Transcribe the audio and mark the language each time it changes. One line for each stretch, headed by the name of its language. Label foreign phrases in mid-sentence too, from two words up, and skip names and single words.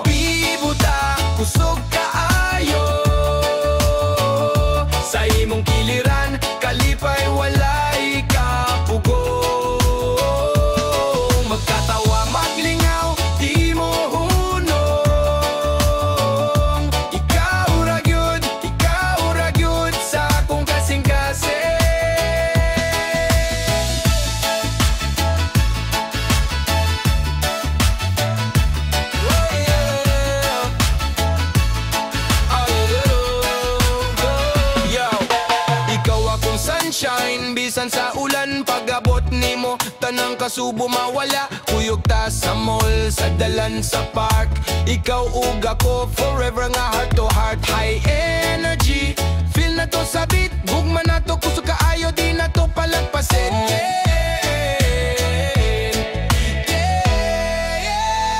Cebuano: Bibuta, kusog kaayo, sa imong kiliran, kalipay walay kapugo. Magkatawa, maglingaw, di mo hunong. Ikaw ra gyud sa akong kasing-kasing.
English: Oh yeah, oh yeah.
Cebuano: Yo, ikaw akong sunshine, bisan sa ulan, pag-abot nimo tanang kasubo mawala. Kuyog ta sa mall, sa dalan, sa park, ikaw ug ako forever nga
English: heart to heart. High energy,
Cebuano: feel na to sa beat, gugma na to, kusog kaayo, di na to palagpasin.
English: Yeah, yeah,